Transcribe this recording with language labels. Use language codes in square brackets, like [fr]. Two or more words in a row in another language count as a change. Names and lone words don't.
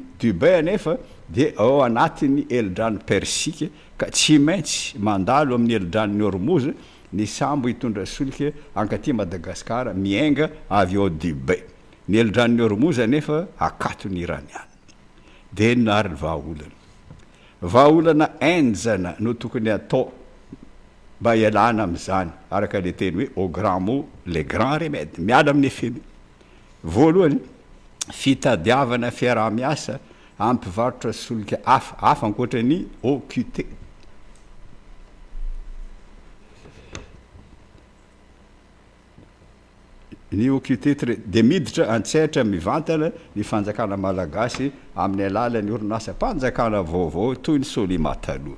[mg] Dubai anefa dia ao anatin'ny elindrano Persika ka tsy maintsy mandalo amin'ny elindrano Hormuz ny sambo hitondra solika ankaty Madagasikara miainga avy ao Dubai. Ny elindrano Hormuz anefa akaton'ny iraniana. Dia nary vahaolana. Vahaolana enjana no tokony atao mba ialana amin'izany araka le teny hoe [fr] au grand mot les grands remèdes. [mg] Miala amin'ny efemy. Voalohany fitadiavana fiaraha-miasa ampivarotra solika hafa ankoatra ny OQT. Ny OQT dia miditra an-tsaitra mivantana ny fanjakana malagasy amin'ny alalan'ny orinasa mpanjakana vaovao toy ny Solima taloha.